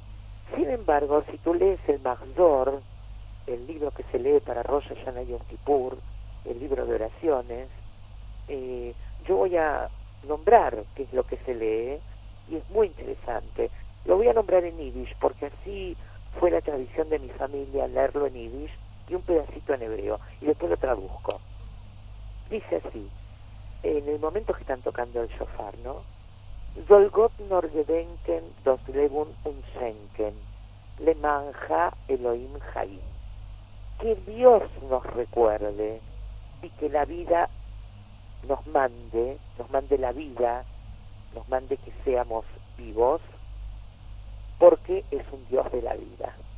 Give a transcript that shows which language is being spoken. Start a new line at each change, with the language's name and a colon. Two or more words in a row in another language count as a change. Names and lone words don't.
Spanish: Sin embargo, si tú lees el Mahzor, el libro que se lee para Rosh Hashanah y Yom Kippur, el libro de oraciones, yo voy a nombrar qué es lo que se lee, y es muy interesante. Lo voy a nombrar en Yiddish, porque así fue la tradición de mi familia, leerlo en Yiddish y un pedacito en hebreo, y después lo traduzco. Dice así, en el momento que están tocando el shofar, ¿no?
Yiddish: זאָל גאָט נאָר געדענקען דאָס לעבן און שענקען,
Hebrew: למענך אלהים חיים.
Spanish: Que Dios nos recuerde y que la vida nos mande la vida, nos mande que seamos vivos, porque es un Dios de la vida.